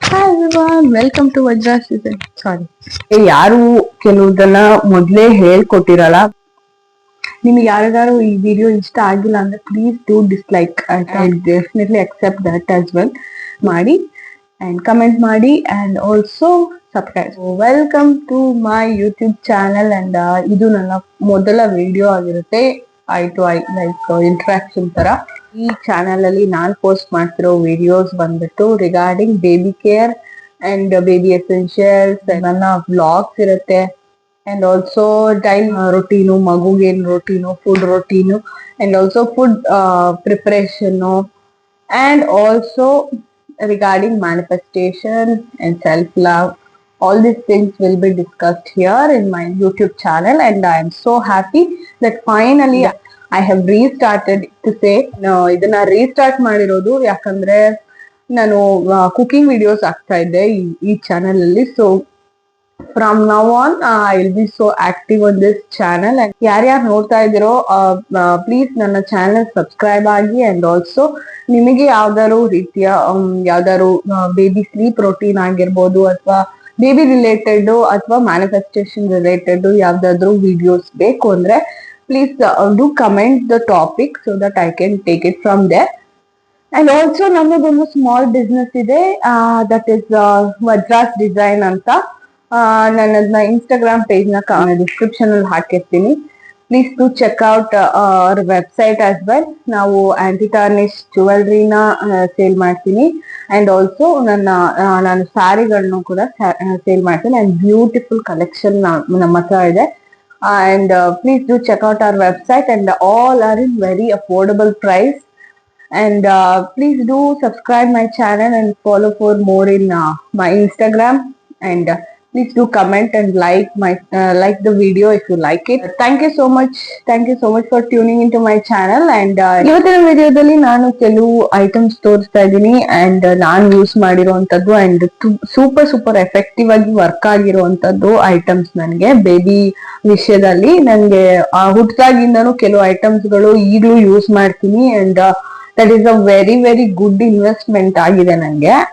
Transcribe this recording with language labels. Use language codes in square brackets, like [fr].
[en] everyone, welcome to Vajra's Season. Sorry. [kn] ಯಾರು ಕೆಲವುದನ್ನ ಮೊದ್ಲೇ ಹೇಳ್ಕೊಟ್ಟಿರಲ್ಲ. ನಿಮ್ಗೆ ಯಾರಿಗಾರು ಈ ವಿಡಿಯೋ ಇಷ್ಟ ಆಗಿಲ್ಲ ಅಂದ್ರೆ [en] Please do dislike. I definitely accept that as well. [kn] ಮಾಡಿ [en] And comment ಮಾಡಿ and also subscribe. Welcome to my YouTube channel [kn] and ಇದು ನನ್ನ ಮೊದಲ ವಿಡಿಯೋ ಆಗಿರುತ್ತೆ. I to I like interaction ತರ. ಈ ಚಾನೆಲ್ ಅಲ್ಲಿ ನಾನ್ ಪೋಸ್ಟ್ ಮಾಡ್ತಿರೋ ವಿಡಿಯೋಸ್ ಬಂದ್ಬಿಟ್ಟು regarding baby care and baby essentials, ನನ್ನ ವ್ಲಾಗ್ಸ್ ಇರುತ್ತೆ and also daily routine, ಮಗುಗೇನ್ routine, food routine and also food preparation [en] and also regarding manifestation and self-love. All these things will be discussed here in my YouTube channel and I am so happy that finally I have restarted to say [kn] ಇದನ್ನ restart ಮಾಡಿರೋದು ಯಾಕಂದ್ರೆ ನಾನು cooking videos ಆಗ್ತಾ ಇದ್ದೆ ಈ channel ಅಲ್ಲಿ. [en] So from now on I will be so active on this channel. [kn] ಯಾರ್ಯಾರು ನೋಡ್ತಾ ಇದ್ದೀರೋ ಪ್ಲೀಸ್ ನನ್ನ ಚಾನೆಲ್ ಸಬ್ಸ್ಕ್ರೈಬ್ ಆಗಿ ಅಂಡ್ ಆಲ್ಸೋ ನಿಮಗೆ ಯಾವ್ದಾದ್ರು ರೀತಿಯ ಯಾವ್ದಾದ್ರು ಬೇಬಿ ಸ್ಲೀಪ್ ರೊಟೀನ್ ಆಗಿರ್ಬೋದು ಅಥವಾ ಬೇಬಿ ರಿಲೇಟೆಡ್ ಅಥವಾ ಮ್ಯಾನಿಫೆಸ್ಟೇಷನ್ ರಿಲೇಟೆಡ್ ಯಾವ್ದಾದ್ರು ವಿಡಿಯೋಸ್ ಬೇಕು ಅಂದ್ರೆ [en] Please do comment the topic so that I can take it from there. [kn] And also ನಮ್ಮದೊಂದು ಸ್ಮಾಲ್ ಬಿಸ್ನೆಸ್ ಇದೆ, ದಟ್ ಇಸ್ ವಜ್ರಾಸ್ ಡಿಸೈನ್ ಅಂತ. ನನ್ನ ಇನ್ಸ್ಟಾಗ್ರಾಮ್ ಪೇಜ್ ನ ಡಿಸ್ಕ್ರಿಪ್ಷನ್ ಅಲ್ಲಿ ಹಾಕಿರ್ತೀನಿ. [en] Please to check out our website as well. [kn] ನಾವು aunty ಟಾರ್ನಿಶ್ ಜ್ಯುವೆಲ್ರಿನ sale ಮಾಡ್ತೀನಿ and also ನಾನು ಸ್ಯಾರಿಗಳನ್ನು ಕೂಡ ಸೇಲ್ ಮಾಡ್ತೀನಿ ಅಂಡ್ ಬ್ಯೂಟಿಫುಲ್ ಕಲೆಕ್ಷನ್ ನಮ್ಮ ಹತ್ರ ಇದೆ. [en] And please do check out our website and all are in very affordable price. And please do subscribe my channel and follow for more in my Instagram. And please do comment and like the video if you like it. Thank you so much for tuning into my channel. [kn] And ಇವತ್ತಿನ ವಿಡಿಯೋದಲ್ಲಿ ನಾನು ಕೆಲವು items ತೋರಿಸ್ತಾ ಇದ್ದೀನಿ and ನಾನು use ಮಾಡಿರುವಂತದ್ದು and super effective ಆಗಿ work ಆಗಿರುವಂತದ್ದು ಐಟಮ್ಸ್. ನನಗೆ ಬೇಬಿ ವಿಷಯದಲ್ಲಿ ನನಗೆ ಹುಟ್ಟಾಗಿಂದನೂ ಕೆಲವು ಐಟಮ್ಸ್ ಗಳು ಈಗಲೂ ಯೂಸ್ ಮಾಡ್ತೀನಿ and [en] that is a very good investment [kn] ಆಗಿದೆ ನನಗೆ.